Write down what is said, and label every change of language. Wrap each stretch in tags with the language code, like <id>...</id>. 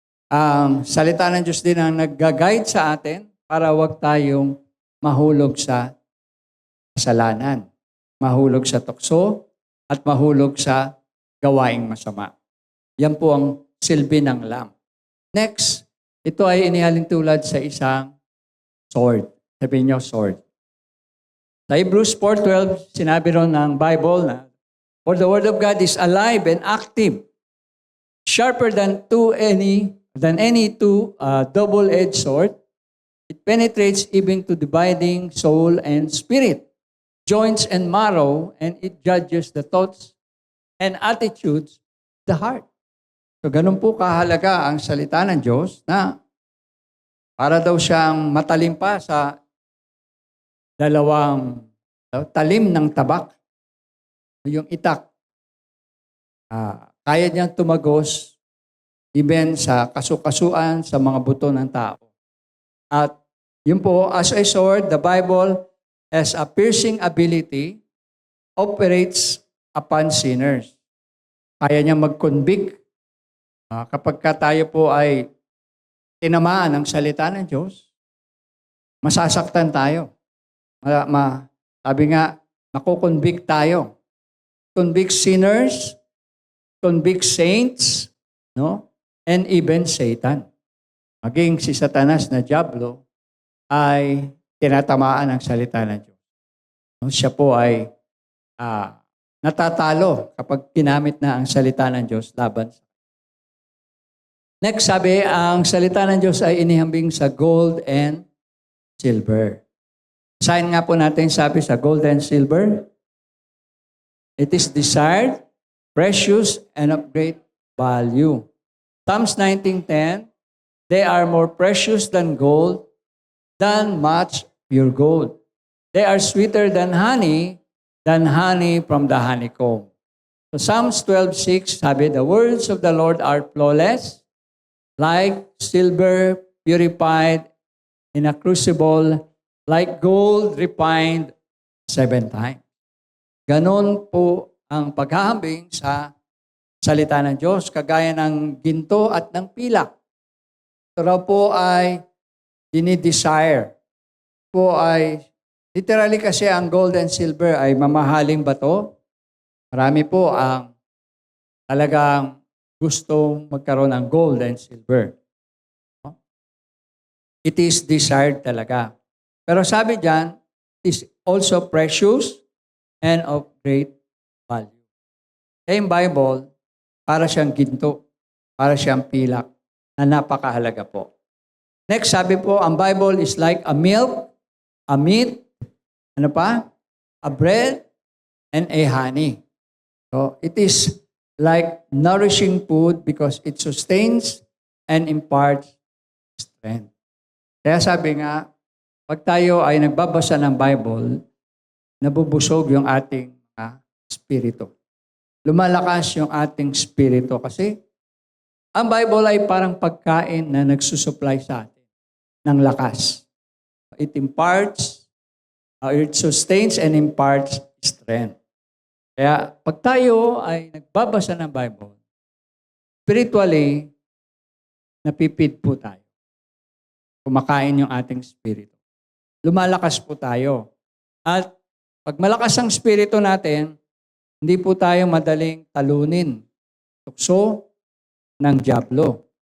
<tl>Ang salita ng Diyos din ang nag-guide sa atin para wag tayong mahulog sa kasalanan, mahulog sa tukso, at mahulog sa gawaing masama. Yan po ang silbi ng lamp. Next, ito ay inihalin tulad sa isang sword. Sabihin niyo, sword. Sa Hebrews 4:12, sinabi ron ng Bible na,</tl> <en>"For the word of God is alive and active, sharper than any double-edged sword. It penetrates even to dividing soul and spirit, joints and marrow, and it judges the thoughts and attitudes of the heart."</en> <tl>So ganun po kahalaga ang salita ng Diyos na para daw siyang matalim pa sa dalawang talim ng tabak. Yung itak, kaya niyang tumagos even sa kasukasuan sa mga buto ng tao. At yun po,</tl> <en>as a sword, the Bible has a piercing ability, operates upon sinners.</en> <tl>Kaya niya mag-convict. Kapag tayo po ay tinamaan ng salita ng Diyos, masasaktan tayo. Sabi nga, nakukonvict tayo.</tl> <en>Convict sinners, convict saints,</en> <tl>no?</tl> <en>And even Satan.</en> <tl>Maging si Satanas na Diablo ay tinatamaan ng salita ng Diyos. No? Siya po ay natatalo kapag ginamit na ang salita ng Diyos laban sa. Next, sabi, ang salita ng Diyos ay inihambing sa</tl> <en>gold and silver.</en> <tl>Sign nga po natin, sabi sa</tl> <en>gold and silver, it is desired, precious, and of great value. Psalms 19:10, they are more precious than gold, than much pure gold. They are sweeter than honey from the honeycomb.</en> <tl>So Psalms 12:6, sabi,</tl> <en>the words of the Lord are flawless, like silver purified in a crucible, like gold refined 7 times.</en> <tl>Ganon po ang paghahambing sa salita ng Diyos, kagaya ng ginto at ng pilak. Ito raw po ay dinidesire. Po ay, literally kasi ang gold and silver ay mamahaling bato. Marami po ang talagang gustong magkaroon ng</tl> <en>gold and silver. It is desired</en> <tl>talaga. Pero sabi diyan,</tl> <en>it is also precious and of great value.</en> <tl>Yung Bible, para siyang ginto, para siyang pilak, na napakahalaga po.</tl> <en>Next,</en> <tl>sabi po, ang</tl> <en>Bible is like a milk, a meat,</en> <tl>ano pa?</tl> <en>A bread, and a honey. So, it is like nourishing food because it sustains and imparts strength.</en> <tl>Kaya sabi nga, pag tayo ay nagbabasa ng Bible, nabubusog yung ating spirito. Lumalakas yung ating spirito kasi ang Bible ay parang pagkain na nagsusupply sa atin ng lakas.</tl> <en>It imparts, it sustains and imparts strength.</en> <tl>Kaya pag tayo ay nagbabasa ng Bible, spiritually, napipid po tayo. Kumakain yung ating spirito. Lumalakas po tayo. At pag malakas ang spirito natin, hindi po tayo madaling talunin, tukso ng dyablo.</tl>